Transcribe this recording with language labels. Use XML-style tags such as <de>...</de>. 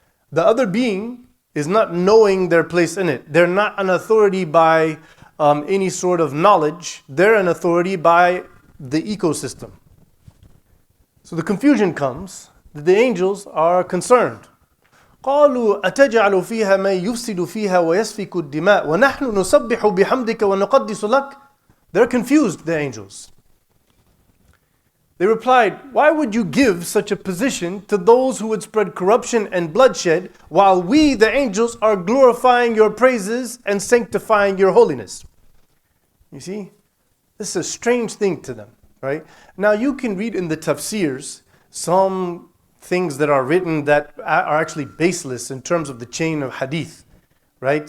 <en>The other being is not knowing their place in it. They're not an authority by any sort of knowledge. They're an authority by the ecosystem. So the confusion comes that the angels are concerned.</en> <ar>قالوا أتجعل فيها من يفسد فيها ويسفك الدماء ونحن نسبح بحمدك ونقدس لك.</ar> <en>They're confused, the angels. They replied, why would you give such a position to those who would spread corruption and bloodshed while we, the angels, are glorifying your praises and sanctifying your holiness? You see, this is a strange thing to them, right? Now you can read in the Tafseers some things that are written that are actually baseless in terms of the chain of hadith, right?</en>